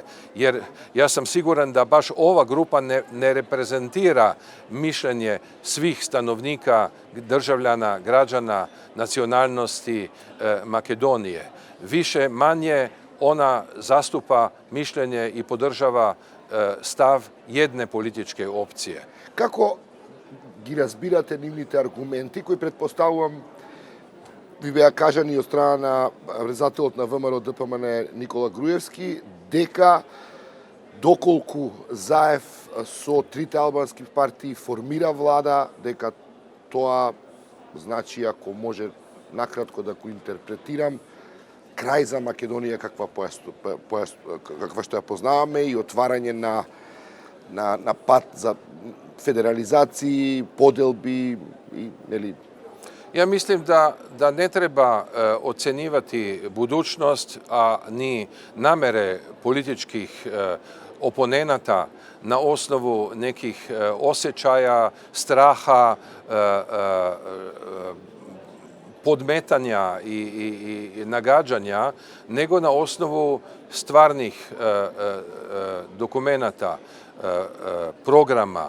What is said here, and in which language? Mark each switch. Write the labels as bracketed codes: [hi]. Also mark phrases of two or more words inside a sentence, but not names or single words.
[sr] Jer ja sam siguran da baš ova grupa ne reprezentira mišljenje svih stanovnika, državljana, građana, nacionalnosti Makedonije. Više manje ona zastupa mišljenje i podržava stav jedne političke opcije. [mk] Како ги разбирате нивните аргументи, кои предпоставувам ви беа кажани од страна на председателот на ВМРО ДПМН Никола Груевски, дека доколку ЗАЕВ со трите албански партии формира влада, дека тоа значи, ако може накратко да го интерпретирам, крај за Македонија каква што ја познаваме и отварање на пат за федерализации, поделби и нели. [sr] Ja mislim da ne treba ocenjivati budućnost, a ni namere političkih oponenata na osnovu nekih osjećaja, straha, podmetanja i nagađanja, nego na osnovu stvarnih dokumenata, programa.